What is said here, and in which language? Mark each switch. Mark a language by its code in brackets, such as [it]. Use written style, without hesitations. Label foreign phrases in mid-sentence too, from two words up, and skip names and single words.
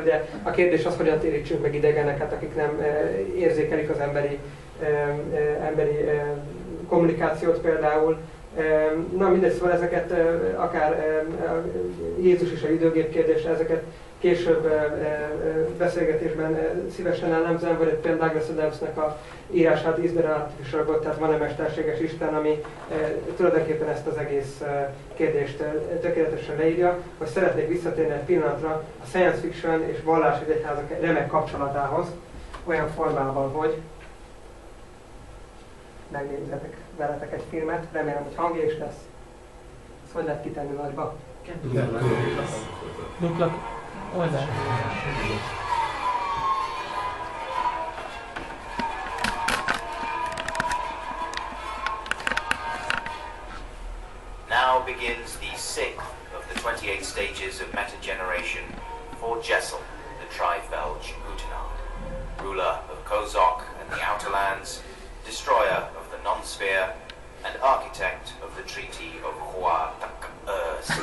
[hu] Ugye a kérdés az, hogyan térítsünk meg idegeneket, akik nem érzékelik az emberi kommunikációt például. Na mindegy, szóval ezeket akár Jézus és a időgép kérdése, ezeket később beszélgetésben szívesen elemzem, vagy például Douglas Adamsnek a írását Is there an artificial God, tehát van-e mesterséges Isten, ami tulajdonképpen ezt az egész kérdést tökéletesen leírja, hogy szeretnék visszatérni egy pillanatra a [en] science fiction [hu] és vallás és egyházak remek kapcsolatához, olyan formában, hogy megnézzetek veletek egy filmet, remélem, hogy hangja is lesz. Ezt hogy lehet kitenni nagyba? Dupla oldal. [en] Now begins the 6th of the 28 stages of metageneration for Jessel, the Tri-Felge Utenard, ruler of Kozok and the Outer Lands, destroyer of the non-sphere, and architect of the Treaty of Huatak-Ursi.